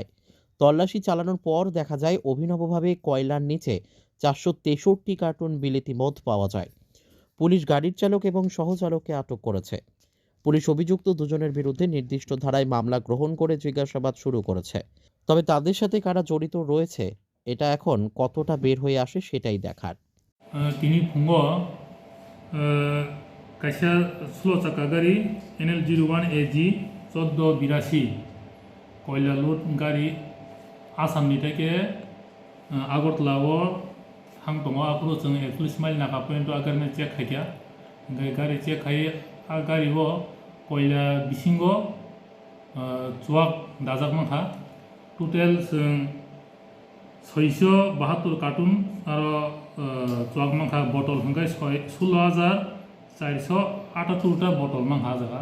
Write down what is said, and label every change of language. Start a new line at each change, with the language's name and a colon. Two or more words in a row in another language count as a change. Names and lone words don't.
Bangla: তল্লাশি চালানোর পর দেখা যায় অভিনবভাবে কয়লার নিচে 463 কার্টন বিলিতি মদ পাওয়া যায়। পুলিশ গাড়ির চালক এবং সহচালককে আটক করেছে। পুলিশ অভিযুক্ত দুজনের বিরুদ্ধে নির্দিষ্ট ধারায় মামলা গ্রহণ করে জিজ্ঞাসাবাদ শুরু করেছে। তবে তাদের সাথে কারা জড়িত রয়েছে এটা এখন কতটা বের হয়ে আসে সেটাই দেখার।
Kok Borok: তিনি फुङाव कायसा 16 चाका गारि NL01AG 1482
Bangla: কয়লা লোড গাড়ি
Kok Borok: आसामनि থেকে আগরতলাও हां दङ आपुरो जों 41 माइल नाका पॉइंट आगारनो चेक खायया ओमफ्राय गारि चेक खाय गारियाव कयला बिसिङाव चुवाक दाजाबनांखा टोटेल जों 672 कार्टुन आरो चुवाक नांखा बटल हंगाय 16,478 बटल नांखा जागा